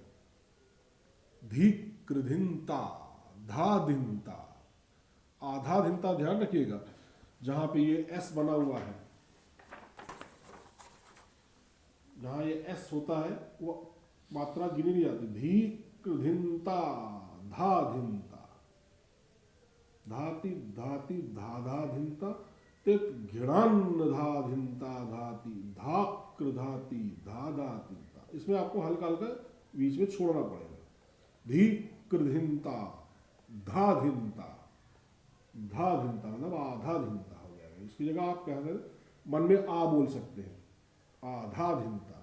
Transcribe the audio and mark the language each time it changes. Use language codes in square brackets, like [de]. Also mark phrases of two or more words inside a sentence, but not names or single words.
[hi] धी कृधिनता धा धिनता, आधा धिनता ध्यान रखिएगा, जहां पे ये एस बना हुआ है, जहां ये एस होता है वो मात्रा गिनी नहीं जाती। धी कृधिनता धा धिनता, धाति धाति धा धा धिनता तित घिड़ान्न धा धिनता धाति धा कृ धाति धा धा धिनता। इसमें आपको हल्का हल्का बीच में छोड़ना पड़ेगा। धी कृधिनता धा धिनता, धा धिनता मतलब आधा धिनता हो जाएगा। इसकी जगह आप क्या करें, मन में आ बोल सकते हैं, आधा धिनता।